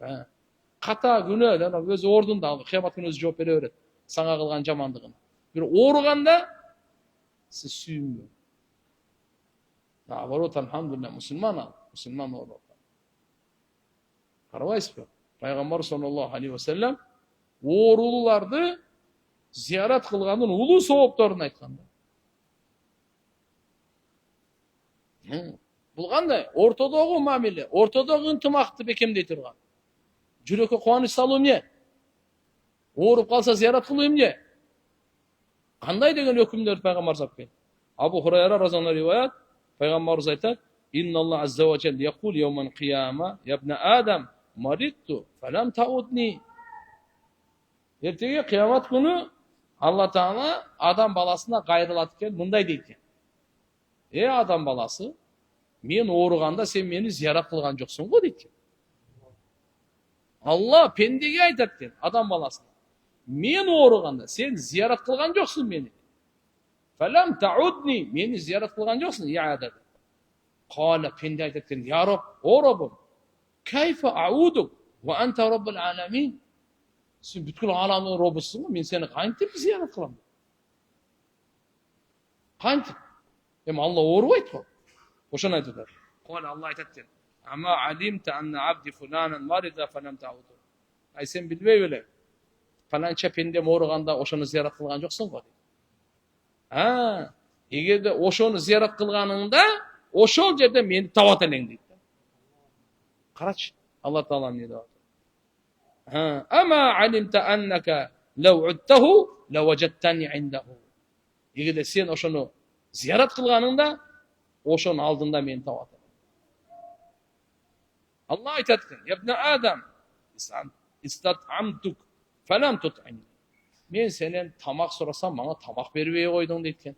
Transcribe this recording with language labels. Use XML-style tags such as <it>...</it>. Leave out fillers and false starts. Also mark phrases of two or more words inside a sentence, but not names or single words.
<ky>Ката күнөө да өзү ордунда, кыямат күнү өзү жооп бере берет. Сага кылган жамандыгын. Бир ооруганда сиз сүйүнбөң. Наоборот, алхамдулилlah, мусулман ооруп. Карабайсызбы? Пайгамбар</ky> <ar>صلى الله عليه وسلم</ar> <ky>оорулууларды зиярат кылгандын улуу соопторун айткан. Бул кандай? Ортодогу мамиле, ортодогу ынтымакты бекемдей турган. Жүрөккө кубаныч салуу эмне? Ооруп калса зиярат кылуу эмне? Кандай деген өкүмдөр пайгамбар айтты?</ky> <ar>Абу Хурайра разияллаху</ar> <ky>риваят, пайгамбарыбыз айтат:</ky> <ar>"إن الله عز وجل يقول يوم القيامة يا ابن آدم مرضت فلم تعدني."</ar> <ky>Эртеге кыямат күнү Алла Таала адам баласына кайрылат экен, мындай дейт экен: адам баласы, мен ооруганда сен мени зиярат кылган жоксуң го дейт. Алла пендеге айтат экен, адам баласына: мен ооруганда сен зиярат кылган жоксуң мени.</ky> <ar>فلم تعدني,</ar> <ky>мени зиярат кылган жоксуң, иада. Кала, пенде айтат экен:</ky> <ar>"يا رب,</ar> <ky>о Раббым,</ky> <ar>كيف أعودك وأنت رب العالمين?"</ar> <ky>Сен бүткүл ааламдын робусуң го, мен сени кантип зыярат кылам? Кантип? Эми Алла оорубайт го. Ошону айтып атат. Кол Алла айтат экен.</ky> <ar>أما علمت أن عبدي فلانا مرض فلم تعده.</ar> <ky>Ай сен билбей белең? Фаланча пендем ооруганда ошону зыярат кылган жоксуң го. Эгерде ошону зыярат кылганыңда, ошол жерде мени табат элең дейт. Карачы, Алла Таала эмне деп атат?</ky> <ar>أما علمت أنك لو عدته لوجدتني عنده.</ar> <ky>Эгерде сен ошону зыярат кылганыңда, ошонун алдында мени табат элең. Алла айтат экен:</ky> <ar>"يا ابن آدم استطعمتك فلم تطعمني."</ar> <ky>Мен сенен тамак сурасам, мага тамак бербей койдуң дейт экен.</ky>